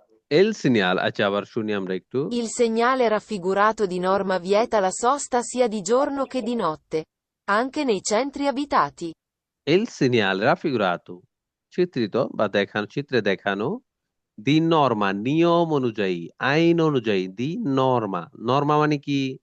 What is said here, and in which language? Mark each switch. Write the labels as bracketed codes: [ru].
[bn] এল সিনিয়াল, আচ্ছা আবার শুনি আমরা একটু। [it] Il segnale raffigurato di norma vieta la sosta sia di giorno che di notte, anche nei centri abitati. [bn] এল সিনিয়াল রাফিগুরাতো, চিত্রিত বা দেখানো, চিত্রে দেখানো, দি নর্মা নিয়ম অনুযায়ী, আইন অনুযায়ী, দি নর্মা, নর্মা মানে কি?